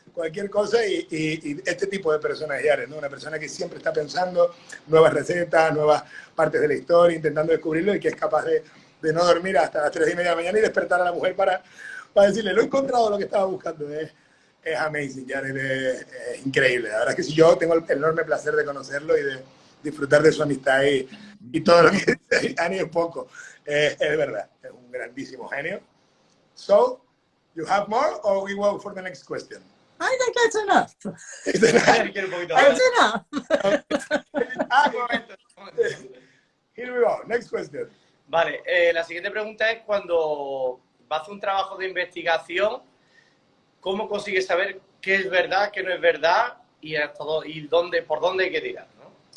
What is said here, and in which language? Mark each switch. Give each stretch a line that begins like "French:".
Spanish: Cualquier cosa y este tipo de personas, Yares, ¿no? Una persona que siempre está pensando nuevas recetas, nuevas partes de la historia, intentando descubrirlo y que es capaz de no dormir hasta las 3:30 de la mañana y despertar a la mujer para decirle, lo he encontrado, lo que estaba buscando. Es amazing, Jared, es increíble. La verdad es que si yo tengo el enorme placer de conocerlo y de disfrutar de su amistad y todo lo que dice Ani es poco. Es verdad, es un grandísimo genio.
English: So, you have more or we go for the next question? I think that's enough. That's enough. Here we go, next question.
Spanish: Vale, la siguiente pregunta es cuando vas a hacer un trabajo de investigación, ¿cómo consigues saber qué es verdad, qué no es verdad y por dónde hay que tirar, ¿no?